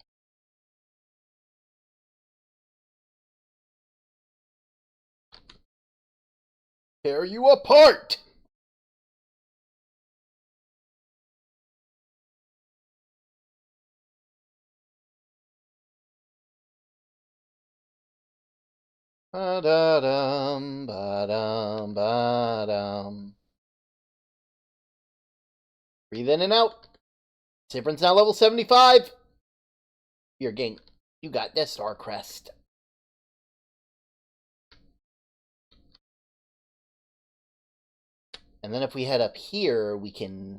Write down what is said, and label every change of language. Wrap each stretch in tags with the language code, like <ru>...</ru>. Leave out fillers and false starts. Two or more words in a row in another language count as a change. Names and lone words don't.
<en>Tear you apart! Ba-da-dum, ba-dum, ba-dum. Breathe in and out. Siffrin's now level 75. You're getting... You got this, Starcrest. And then if we head up here, we can...</en>